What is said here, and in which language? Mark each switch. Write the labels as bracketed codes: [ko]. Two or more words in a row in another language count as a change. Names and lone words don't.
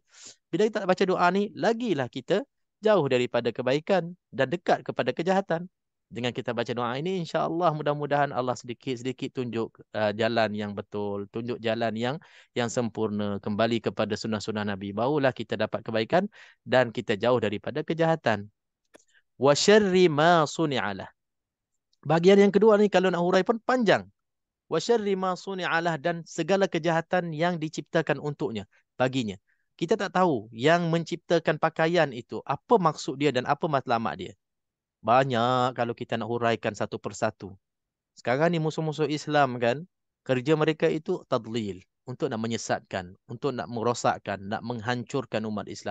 [ms] Bila kita tak baca doa ni, lagilah kita jauh daripada kebaikan dan dekat kepada kejahatan. Dengan kita baca doa ini, insya-Allah mudah-mudahan Allah sedikit-sedikit tunjuk jalan yang betul, tunjuk jalan yang sempurna, kembali kepada sunnah-sunnah Nabi. Barulah kita dapat kebaikan dan kita jauh daripada kejahatan. [ar] وشر ما صنع له. [ms] Bahagian yang kedua ni kalau nak hurai pun panjang. [ar] وشر ما صنع له, [ms] dan segala kejahatan yang diciptakan untuknya, baginya. Kita tak tahu yang menciptakan pakaian itu apa maksud dia dan apa matlamat dia. Banyak kalau kita nak huraikan satu persatu. Sekarang ni musuh-musuh Islam kan, kerja mereka itu tadlil, untuk nak menyesatkan, untuk nak merosakkan, nak menghancurkan umat Islam.